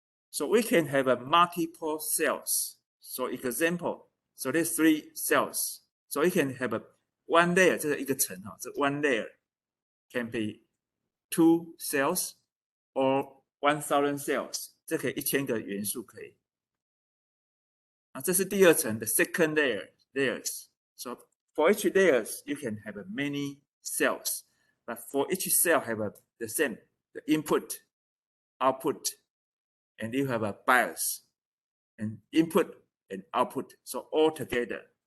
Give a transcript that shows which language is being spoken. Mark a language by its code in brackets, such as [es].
[en] So we can have a multiple cells. So example, so there's 3 cells. So you can have a one layer, [zh] 这是一个层哈， [en] 这 one layer can be 2 cells or 1,000 cells. [zh] 这可以1000个元素可以。啊，这是第二层的 second layers. [en] So for each layers, you can have many cells, but for each cell have the same, the input, output, and you have a bias, and input and output, so all together.